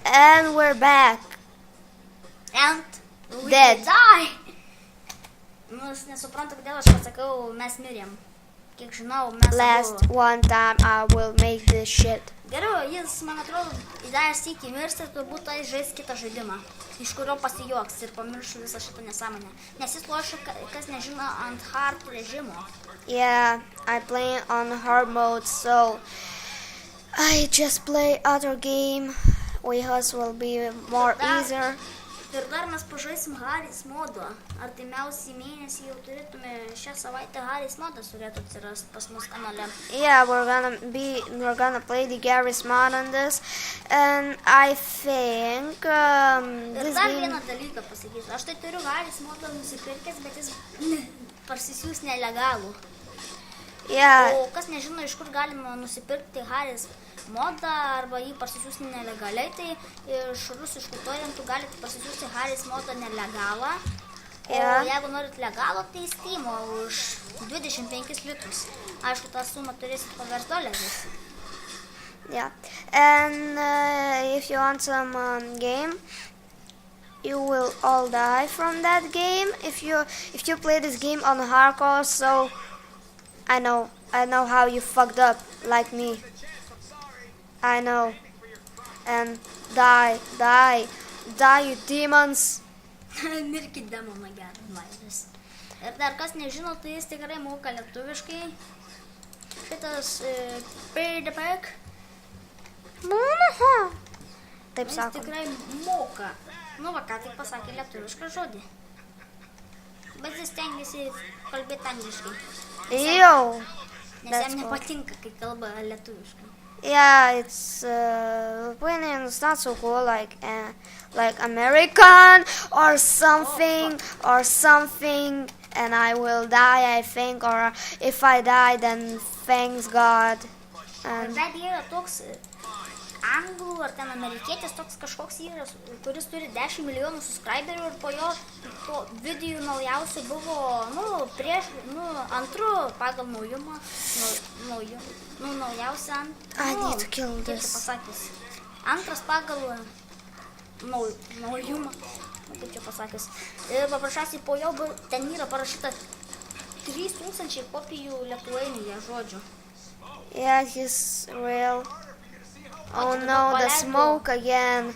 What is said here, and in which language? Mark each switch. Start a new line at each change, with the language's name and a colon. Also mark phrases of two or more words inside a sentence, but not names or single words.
English: And we're back. And we Dead. die.
Lithuanian: Nu, aš nesuprantu, kodėl aš pasakau, mes mirėm. Kiek žinau, mes
English: Last one time I will make this shit.
Lithuanian: Geriau, jis, man atrodo, dar sykį mirs ir turbūt tai žais kitą žaidimą, iš kurio pasijuoks ir pamiršiu visą šitą nesąmonę. Nes jis lošia, kas nežino, ant hard režimo.
English: Yeah, I play on hard mode, so I just play other game. Yours will be more easier.
Lithuanian: Ir dar mes pažaisim Harris modo. Artimiausiai mėnesį jau turėtume šią savaitę Harris modas turėtų atsirast pas mus kanale.
English: Yeah, we're gonna play the Garry's mod on this, and I think
Lithuanian: Ir
English: this
Lithuanian: dar
English: game.
Lithuanian: vieną dalyką pasakysiu. Aš tai turiu Harris modą nusipirkęs, bet jis parsisiūs nelegalų.
English: Yeah,
Lithuanian: O kas nežino, iš kur galima nusipirkti Harris modą arba jį parsisiųsti nelegaliai, tai iš rusiškų torentų galite parsisiųsti Harris modą nelegalą. O jeigu norit legalą, tai Steam'o už 25 litrus. Aišku, tą sumą turėsit paverst doleriais.
English: yeah, and if you want some game, you will all die from that game. If you play this game on hardcore, so I know how you fucked up like me. I know. And die, you demons.
Lithuanian: Mirkit demoną gerą laimės. Ir dar kas nežino, tai jis tikrai moka lietuviškai. Šitas Payback. Taip Jis sako. tikrai moka. Nu va, ką tik pasakė lietuvišką žodį. Bet jis stengiasi kalbėti angliškai. Ew. Nes
English: That's
Lithuanian: jam
English: cool.
Lithuanian: nepatinka, kai kalba lietuviškai.
English: Yeah, it's Lithuanian is not so cool like American or something, and I will die, I think, or if I die, then thanks God. And
Lithuanian: Bet yra toks anglų ar ten amerikietis, toks kažkoks yra, kuris turi 10 milijonų subscriberių ir po jo video naujausių buvo, antru pagal naujumą, naujausią
English: I need to kill
Lithuanian: kaip
English: this.
Lithuanian: čia pasakius, antras pagal naujumą, kaip čia pasakius, ir paprasčiausiai po jo ten yra parašyta 3000 kopijų lietuvainėje žodžių.
English: Yeah, he's real. Oh no, the smoke again.